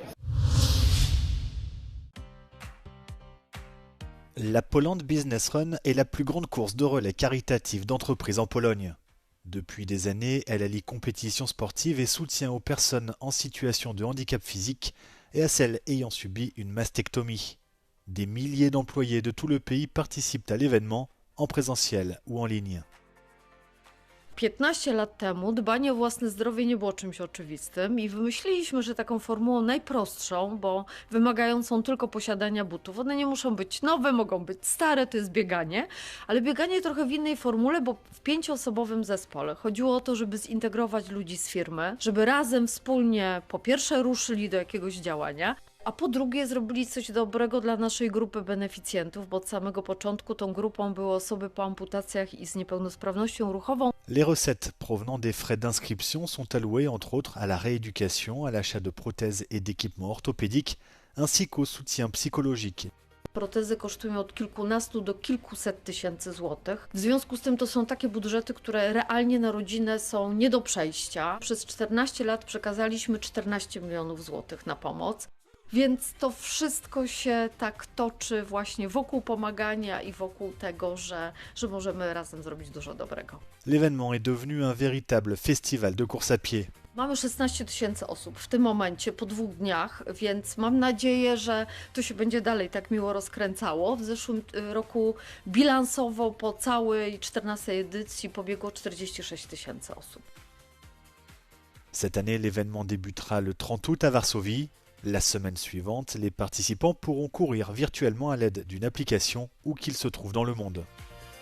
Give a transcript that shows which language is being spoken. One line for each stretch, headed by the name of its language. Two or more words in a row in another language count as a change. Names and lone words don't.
French: La Poland Business Run est la plus grande course de relais caritative d'entreprises en Pologne. Depuis des années, elle allie compétition sportive et soutien aux personnes en situation de handicap physique et à celles ayant subi une mastectomie. Des milliers d'employés de tout le pays participent à l'événement, en présentiel ou en ligne.
Polish: 15 lat temu dbanie o własne zdrowie nie było czymś oczywistym i wymyśliliśmy, że taką formułą najprostszą, bo wymagającą tylko posiadania butów. One nie muszą być nowe, mogą być stare, to jest bieganie, ale bieganie trochę w innej formule, bo w 5-osobowym zespole. Chodziło o to, żeby zintegrować ludzi z firmy, żeby razem wspólnie po pierwsze ruszyli do jakiegoś działania, a po drugie zrobili coś dobrego dla naszej grupy beneficjentów, bo od samego początku tą grupą były osoby po amputacjach i z niepełnosprawnością ruchową.
French: Les recettes provenant des frais d'inscription sont allouées entre autres à la rééducation, à l'achat de prothèses et d'équipements orthopédiques, ainsi qu'au soutien psychologique.
Polish: Protezy kosztują od kilkunastu do kilkuset tysięcy złotych. W związku z tym to są takie budżety, które realnie na rodzinę są nie do przejścia. Przez 14 lat przekazaliśmy 14 milionów złotych na pomoc. Więc to wszystko się tak toczy właśnie wokół pomagania i wokół tego, że możemy razem zrobić dużo dobrego.
French: L'événement est devenu un véritable festival de course à pied.
Polish: Mamy 16 tysięcy osób w tym momencie, po 2 dniach, więc mam nadzieję, że to się będzie dalej tak miło rozkręcało. W zeszłym roku bilansowo po całej 14 edycji pobiegło 46 tysięcy osób.
French: Cette année, l'événement débutera le 30 août à Varsovie. La semaine suivante, les participants pourront courir virtuellement à l'aide d'une application où qu'ils se trouvent dans le monde.